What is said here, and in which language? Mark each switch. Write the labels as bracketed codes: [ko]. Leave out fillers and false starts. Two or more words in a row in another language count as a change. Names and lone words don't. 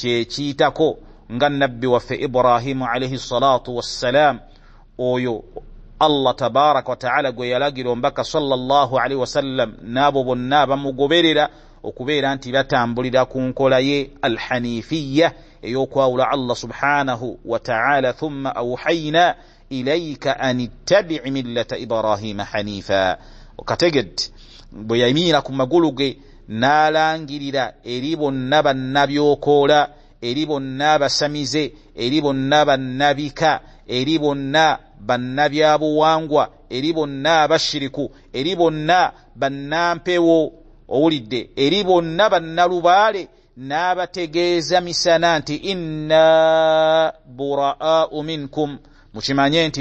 [lg] kyekiyitako, nga nabbi waffe Ibrahimu [ar] عليه الصلاة والسلام, [lg] oyo Allah [ar] تبارك وتعالى [lg] gwe yalagira ombaka [ar] صلى الله عليه وسلم [lg] nabo bonna bamugoberera okubeera nti batambulira ku nkola ye alhanifiyya eyokwawula Allah [ar] سبحانه وتعالى ثم أوحينا إليك أن اتبع ملة إبراهيم حنيفا. [lg] Okategedde bwe yayimira ku magulu ge n'alangirira eri bonna bannabyokola, eri bonna basamize, eri bonna bannabika, eri bonna bannabyabuwangwa, eri bonna abashiriku, eri bonna bannampewo, owulidde, eri bonna bannalubaale, n'abategeeza misana nti [ar] إنا برآء منكم, [lg] mukimanye nti